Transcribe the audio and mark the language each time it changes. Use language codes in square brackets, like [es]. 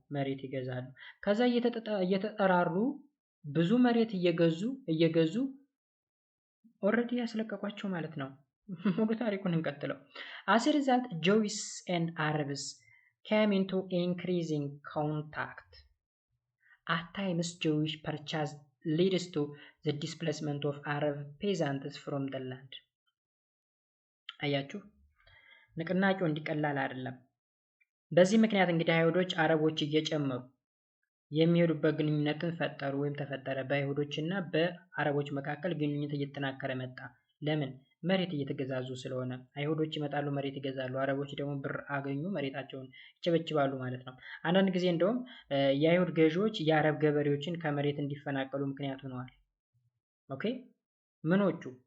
[am] መሬት ይገዛሉ። ከዛ እየተጠራሩ ብዙ መሬት እየገዙ ኦልሬዲ ያስለቀቋቸው ማለት ነው። ሙሉ ታሪኩን እንቀጥለው። [en] As a result, Jews and Arabs came into increasing contact. At times, Jewish purchase leads to the displacement of Arab peasants from the land. [am] አያችሁ፣ ንቅናቄው እንዲቀላል አይደለም። በዚህ ምክንያት እንግዲህ አይሁዶች አረቦች እየጨመሩ የሚሄዱበት ግንኙነትን ፈጠሩ ወይም ተፈጠረ። በአይሁዶችና በአረቦች መካከል ግንኙነት እየተጠናከረ መጣ። ለምን? መሬት እየተገዛዙ ስለሆነ። አይሁዶች ይመጣሉ፣ መሬት ይገዛሉ። አረቦች ደግሞ ብር አገኙ፣ መሬታቸውን ይቸበችባሉ ማለት ነው። አንዳንድ ጊዜ እንደውም የአይሁድ ገዢዎች የአረብ ገበሬዎችን ከመሬት እንዲፈናቀሉ ምክንያት ሆነዋል። ኦኬ፣ ምኖቹ?